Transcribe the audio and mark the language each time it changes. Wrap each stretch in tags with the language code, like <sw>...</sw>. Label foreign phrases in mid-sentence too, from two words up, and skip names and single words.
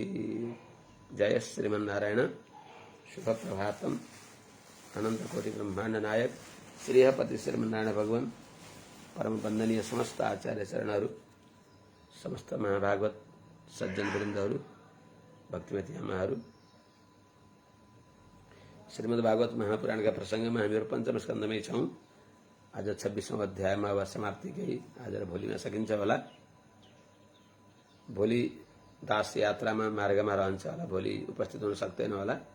<sa>जय श्रीमन्नारायण। शुभ प्रभातम।</sa> <ne>अनंत कोटि ब्रह्मांड नायक श्रीहपति श्रीमन्नारायण भगवान परम वंदनीय समस्त आचार्य चरणहरू, समस्त महाभागवत सज्जन वृन्दहरू, भक्तिमती आमाहरू, श्रीमद् भागवत महापुराणका प्रसंगमा हामीहरू पंचम स्कन्धमै छौं। आज 26औं अध्यायमा वा समाप्ति केही आज र भोलिमा सकिन्छ होला। भोलि दास यात्रामा मार्गमा रहन्छ होला, भोलि उपस्थित हुन सक्दैन होला।</ne>